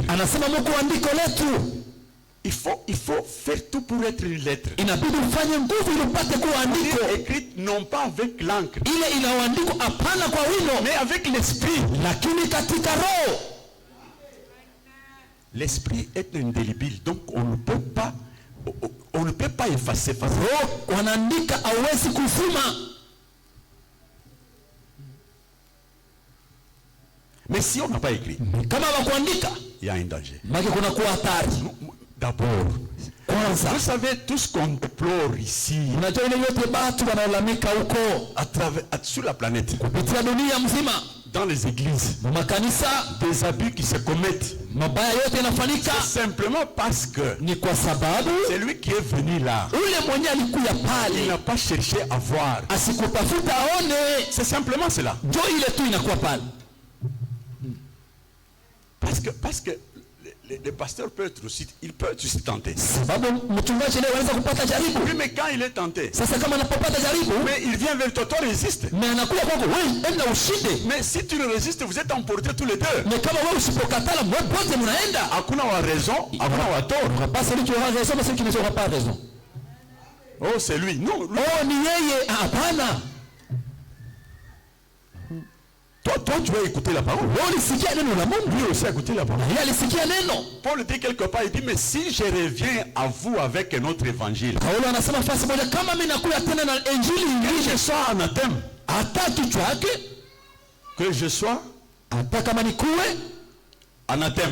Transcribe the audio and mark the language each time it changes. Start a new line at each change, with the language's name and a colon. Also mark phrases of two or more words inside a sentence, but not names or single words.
Swahili: Anasema mko andiko letu.
French: Il faut faire tout pour être une lettre.
Swahili: Inabidi ufanye nguvu ili upate kuwa andiko.
French: Écrite non pas avec l'encre.
Swahili: Ile inaoandikwa hapana kwa wino,
French: mais avec l'esprit.
Swahili: Lakini katika roho.
French: L'esprit est indélébile, donc on ne peut pas effacer facilement.
Swahili: Roho wanaandika hauwezi kufuma.
French: Mais si on n'a pas écrit,
Swahili: kama hawakuandika,
French: il y a un danger.
Swahili: Maki kuna kuwa hatari.
French: D'abord,
Swahili: kwanza,
French: vous savez tout ce qu'on déplore ici,
Swahili: unajua ile yote watu wanalalamika huko
French: sur la planète,
Swahili: kupitia dunia mzima,
French: dans les églises,
Swahili: makanisa,
French: des abus qui se commettent,
Swahili: mabaya yote yanafanyika,
French: c'est simplement parce que
Swahili: ni kwa sababu
French: c'est lui qui est venu là.
Swahili: Ule mwenye alikuja pale,
French: il n'a pas cherché à voir,
Swahili: asikutafuta aone.
French: C'est simplement cela.
Swahili: Ndio ile tu inakuwa pale.
French: Parce que les pasteurs peuvent être aussi, ils peuvent être aussi tentés.
Swahili: Sababu mchungaji leo anaweza kupata jaribu.
French: Oui, mais quand il est tenté,
Swahili: sasa kama anapopata jaribu,
French: mais il vient vers toi, toi résiste.
Swahili: Mais anakuja kwako, wewe enda ushinde.
French: Mais si tu ne résistes, vous êtes emportés tous les deux.
Swahili: Mais kama wewe usipokatala, wote mnaenda. Hakuna wa raison, hakuna wa tort.
French: Pas celui qui aura raison, mais celui qui n'aura pas raison. Oh, c'est lui. Non.
Swahili: Oh, ni yeye. Hapana.
French: Toi, tu vas écouter la parole. Lui aussi a écouté la parole. Paul dit quelque part, il dit, mais si je reviens à vous avec un autre évangile, que je sois anathème, que je sois anathème.